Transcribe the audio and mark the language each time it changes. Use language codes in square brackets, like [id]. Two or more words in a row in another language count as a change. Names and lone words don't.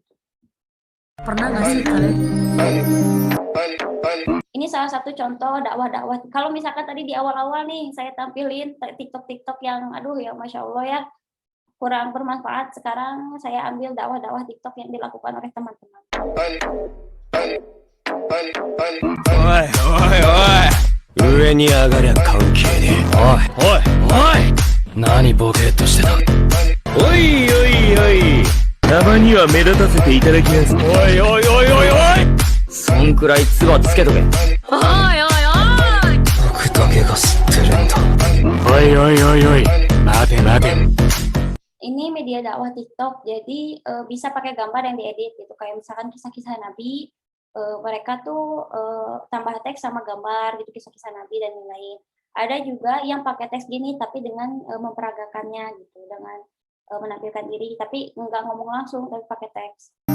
[id] Pernah nggak sih kalian? Ini salah satu contoh dakwah-dakwah. Kalau misalkan tadi di awal-awal nih saya tampilin TikTok yang aduh ya [ar] ما شاء الله [id] ya kurang bermanfaat. Sekarang saya ambil dakwah-dakwah TikTok yang dilakukan oleh teman-teman. [ja] Oi, oi, oi. 上に上がりゃ関係ねえ。おい、おい、おい。何ボケっとしてた。おいおいおい。たまには目立たせていただきます。おいおいおいおいおい。そんくらいツバつけとけ。おいおいおい。僕だけが知ってるんだ。おいおいおいおい。待て待て。 [id] Ini media dakwah TikTok, jadi bisa pakai gambar yang diedit gitu. Kayak misalkan kisah-kisah Nabi, mereka tuh tambah teks sama gambar gitu, kisah-kisah Nabi dan lain-lain. Ada juga yang pakai teks gini tapi dengan memperagakannya gitu, dengan menampilkan diri tapi nggak ngomong langsung tapi pakai teks.